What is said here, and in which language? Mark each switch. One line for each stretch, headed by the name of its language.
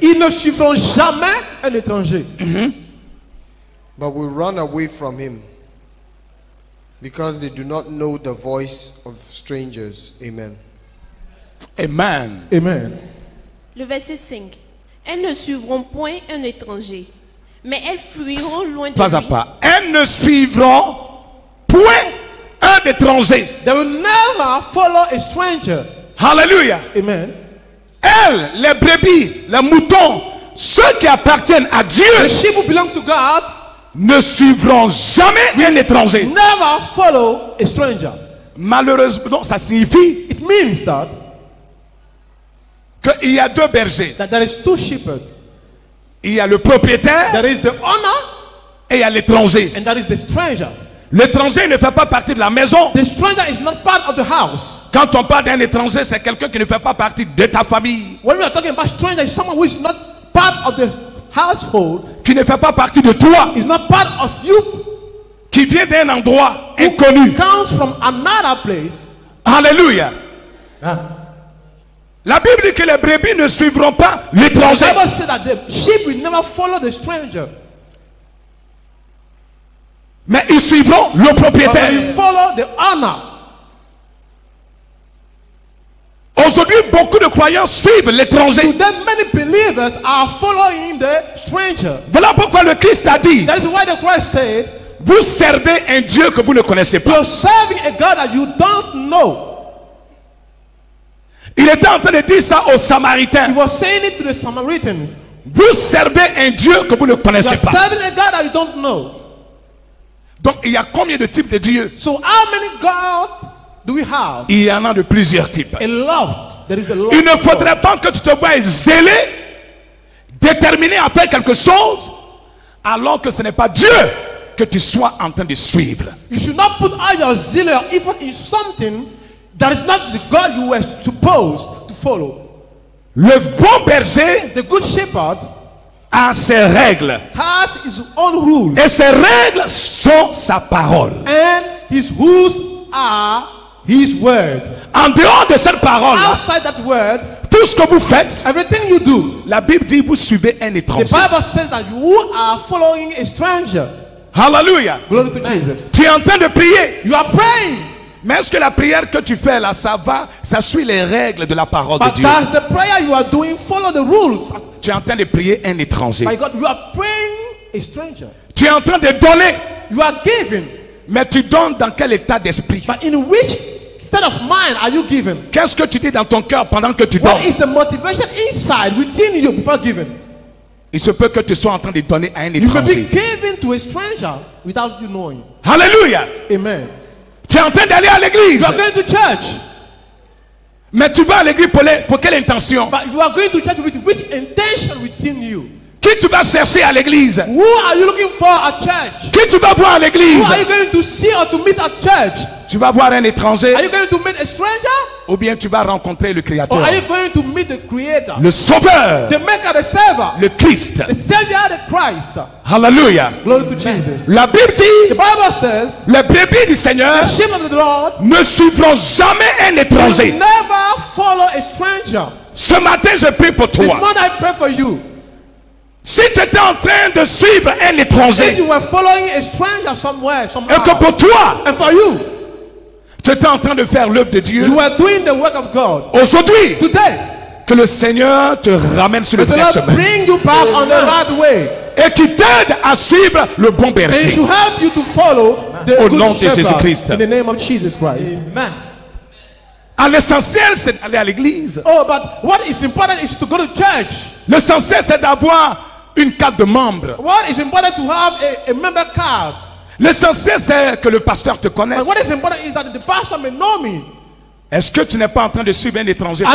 French: Ils ne suivront jamais un étranger.
English: But will run away from him, because they do not know the voice of strangers. Amen. Amen. Amen.
French: Le verset 5. Elles ne suivront point un étranger, mais elles fuiront loin de Pas à lui. pas. Elles ne suivront point un étranger.
English: They will never follow a stranger. Alléluia. Amen.
French: Elles, les brebis, les moutons, ceux qui appartiennent à Dieu,
English: The sheep who belong to God
French: ne suivront jamais un étranger.
English: never follow a stranger.
French: Malheureusement, non, ça signifie
English: It means that
French: qu'il y a deux bergers.
English: there is two shepherds.
French: Il y a le propriétaire
English: There is the owner
French: et il y a l'étranger.
English: and there is the stranger.
French: L'étranger ne fait pas partie de la maison.
English: The stranger is not part of the house.
French: Quand on parle d'un étranger, c'est quelqu'un qui ne fait pas partie de ta famille,
English: When we are talking about stranger, it's someone who is not part of the household,
French: qui ne fait pas partie de toi,
English: is not part of you,
French: qui vient d'un endroit inconnu.
English: comes from another place. Alléluia.
French: La Bible dit que les brebis ne suivront pas
English: The
French: l'étranger.
English: Bible says that the sheep will never follow the stranger,
French: Mais ils suivront le
English: but
French: propriétaire.
English: will follow the owner.
French: Aujourd'hui, beaucoup de croyants suivent l'étranger.
English: Today, many believers are following the stranger.
French: Voilà pourquoi le Christ a dit,
English: That is why the Christ said,
French: vous servez un Dieu que vous ne connaissez pas.
English: you're serving a God that you don't know.
French: Il était en train de dire ça aux
English: He
French: Samaritains.
English: was saying it to the Samaritans.
French: Vous servez un Dieu que vous ne
English: You are
French: connaissez pas.
English: serving a God that you don't know.
French: Donc il y a combien de types de dieux?
English: So how many gods do we have?
French: Il y en a de plusieurs types.
English: A lot. There is a lot.
French: Il ne faudrait pas que tu te vois zélé, déterminé à faire quelque chose, alors que ce n'est pas Dieu que tu sois en train de suivre.
English: You should not put all your zeal or effort in something that is not the God you were supposed to follow.
French: Le bon berger
English: The good shepherd
French: a ses règles.
English: has his own rules,
French: Et ces règles sont sa parole.
English: and his rules are his word.
French: En dehors de cette parole,
English: Outside that word,
French: tout ce que vous faites,
English: everything you do,
French: la Bible dit vous suivez un
English: the
French: étranger.
English: Bible says that you are following a stranger. Alléluia. Glory to Jesus.
French: Tu es en train de prier.
English: You are praying,
French: Mais est-ce que la prière que tu fais là, ça suit les règles de la parole de
English: but
French: Dieu?
English: does the prayer you are doing follow the rules?
French: Tu es en train de prier un étranger.
English: My God, you are praying a stranger.
French: Tu es en train de donner,
English: You are giving,
French: mais tu donnes dans quel état d'esprit?
English: but in which state of mind are you giving?
French: Qu'est-ce que tu dis dans ton cœur pendant que tu donnes?
English: What is the motivation inside within you before giving?
French: Il se peut que tu sois en train de donner à un
English: You may be
French: étranger.
English: giving to a stranger without you knowing. Alléluia. Amen.
French: Tu es en train d'aller à l'église.
English: You are going to church,
French: Mais tu vas à l'église pour quelle intention?
English: but you are going to church with which intention within you?
French: Qui tu vas chercher à l'église?
English: Who are you looking for at church?
French: Qui tu vas voir à
English: Who
French: l'église?
English: are you going to see or to meet at church?
French: Tu vas voir un étranger
English: Are you going to meet a stranger?
French: ou bien tu vas rencontrer le
English: Or
French: Créateur,
English: are you going to meet the Creator?
French: le Sauveur,
English: The Maker, the Savior,
French: le Christ.
English: the Savior, the Christ.
French: Alléluia.
English: Glory to Jesus.
French: La Bible
English: The
French: dit,
English: Bible says,
French: les brebis du Seigneur
English: the sheep of the Lord
French: ne suivront jamais un
English: will
French: étranger.
English: never follow a stranger.
French: Ce matin, je prie pour
English: This
French: toi.
English: morning I pray for you.
French: Si tu étais en train de suivre un
English: If
French: étranger
English: you were following a stranger somewhere,
French: et que
English: somehow,
French: pour toi,
English: and for you,
French: tu étais en train de faire l'œuvre de Dieu,
English: you were doing the work of God.
French: aujourd'hui,
English: Today,
French: que le Seigneur te ramène sur le
English: the
French: vrai
English: Lord
French: chemin
English: bring you back on the right way.
French: et qui t'aide à suivre le bon
English: And it
French: berger.
English: should help you to follow the
French: Au
English: good
French: nom de
English: shepherd
French: Jésus-Christ.
English: in the name of Jesus Christ. Amen.
French: À l'essentiel, c'est d'aller à l'église.
English: Oh, but what is important is to go to church.
French: L'essentiel, c'est d'avoir une carte de membre.
English: What is important to have a member card.
French: L'essentiel, c'est que le pasteur te connaisse.
English: But what is important is that the pastor may know me.
French: Est-ce que tu n'es pas en train de suivre un étranger par